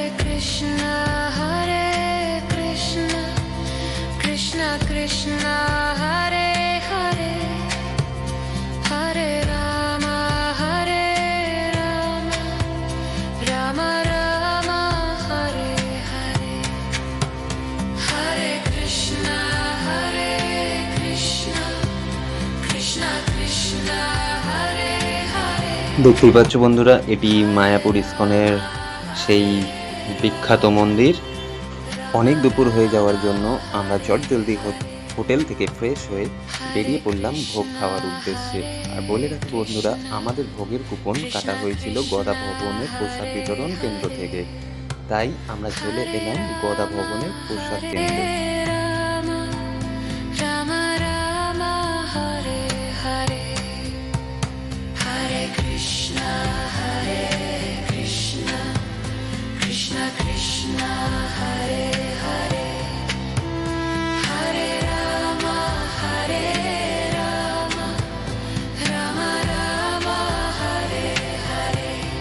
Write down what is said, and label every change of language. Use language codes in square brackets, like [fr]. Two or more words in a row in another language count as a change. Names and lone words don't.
[sa] कृष्ण हरे कृष्ण कृष्ण कृष्ण हरे हरे हरे राम हरे राम राम राम हरे हरे हरे कृष्ण हरे कृष्ण कृष्ण कृष्ण हरे हरे। [bn] দেখতেই পাচ্ছ বন্ধুরা, এটি মায়াপুর ইস্কনের সেই বিখ্যাত মন্দির। অনেক দুপুর হয়ে যাওয়ার জন্য আমরা চটজলদি হোটেল থেকে ফ্রেশ হয়ে বেরিয়ে পড়লাম ভোগ খাওয়ার উদ্দেশ্যে। আর বলে রাখি বন্ধুরা, আমাদের ভোগের কুপন কাটা হয়েছিল গদা ভবনের প্রসাদ বিতরণ কেন্দ্র থেকে, তাই আমরা চলে এলাম গদা ভবনের প্রসাদ কেন্দ্রে। [sa] राम राम हरे हरे हरे कृष्ण हरे कृष्ण कृष्ण कृष्ण हरे हरे हरे राम हरे राम राम राम हरे हरे।